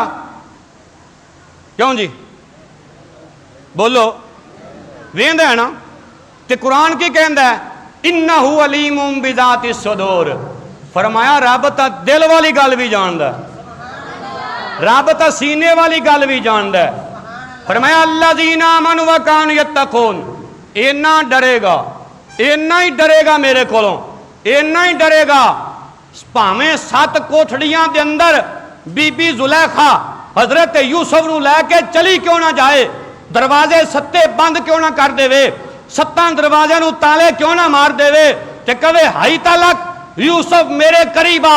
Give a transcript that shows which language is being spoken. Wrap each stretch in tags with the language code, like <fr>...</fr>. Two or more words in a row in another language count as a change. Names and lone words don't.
<pa>کیوں جی بولو، ویندا ہے نا. تے قرآن کی کہندا ہے,</pa> <ar>إنه عليم بذات الصدور,</ar> <pa>فرمایا رب تاں دل والی گل بھی جاندا، رب تاں سینے والی گل بھی جاندا ہے. فرمایا</pa> <ar>الذين آمنوا وكانوا يتقون,</ar> <pa>انا ڈرے گا، انا ہی ڈرے گا میرے کولوں، انا ہی ڈرے گا بھاویں 7 کوٹھڑیاں دے اندر بی بی زلیخا حضرت یوسف نوں لے کے چلی کیوں نا جائے، دروازے 7 بند کیوں نا کر دیوے، 7 دروازے نوں تالے کیوں نا مار دیوے، تے کہوے</pa> <ar>هيت لك</ar> <pa>یوسف میرے قریب آ.</pa>